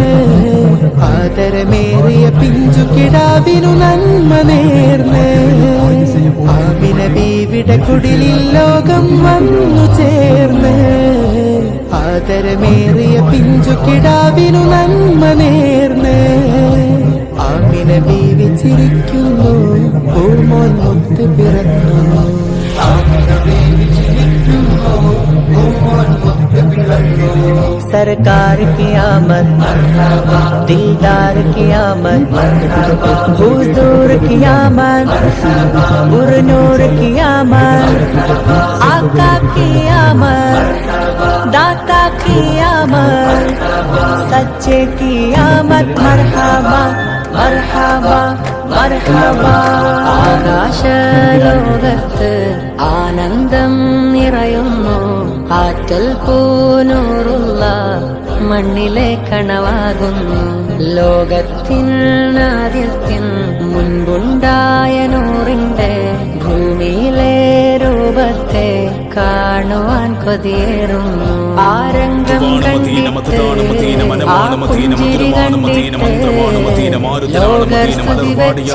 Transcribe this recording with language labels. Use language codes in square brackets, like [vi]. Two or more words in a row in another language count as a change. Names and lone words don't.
[ml] ആദരമേറിയ പിഞ്ചു കിടാവിനു നന്മ നേർന്ന് ആമിന ബീവിയുടെ കുടിലിൽ ലോകം വന്നു ചേർന്ന് ആദരമേറിയ പിഞ്ചു കിടാവിനു നന്മ നേർന്ന് ആമിന ബീവി ചിരിക്കുന്നു പൂമോൻ മുത്ത് പിറന്നു [ur] سرکار کی آمد دلدار کی آمد حضور کی آمد پرنور کی آمد آقا کی آمد داتا کی آمد سچے کی آمد مرحبا مرحبا മർഹബാ [ml] ആകാശലോകത്ത് ആനന്ദം നിറയുന്നു ആറ്റൽ പൂനൂറുള്ള മണ്ണിലെ കണവാകുന്നു ലോകത്തിൻ ആദ്യത്തിൻ മുൻപുണ്ടായ നൂറിന്റെ ഭൂമിയിലെ രൂപത്തെ കാണുവാൻ കൊതിയേറുന്നു ആരംഗം കണ്ടിട്ട് ആ പുഞ്ചിരി കണ്ടിട്ട് ലോകർ സ്തുതി വെച്ച്